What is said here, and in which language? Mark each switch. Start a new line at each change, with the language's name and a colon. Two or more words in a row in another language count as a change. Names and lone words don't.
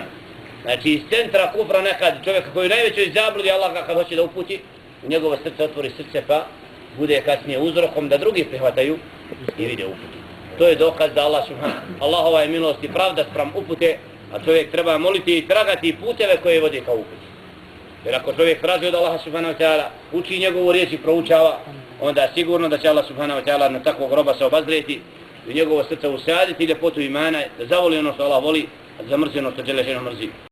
Bosnian: Znači iz centra kufra nekad čovjeka koji najvećoj zabludi Allah ga kad hoće da uputi, u njegovo srce otvori srce pa bude kasnije uzrokom da drugi prihvataju i vide uputi. To je dokaz da Allah subhanahu. Allahova je milost i pravda spram upute, a čovjek treba moliti i tragati puteve koje vode ka uputi. Jer ako čovjek traži od Allaha
Arabic: سبحانه وتعالى,
Bosnian: uči njegovu riječ i proučava, onda sigurno da će Allah
Arabic: سبحانه وتعالى
Bosnian: na takvog roba se obazrijeti i njegovo srce usaditi ljepotu imana, da zavoli ono što Allah voli, a da zamrzi ono što Đelešanu mrzi.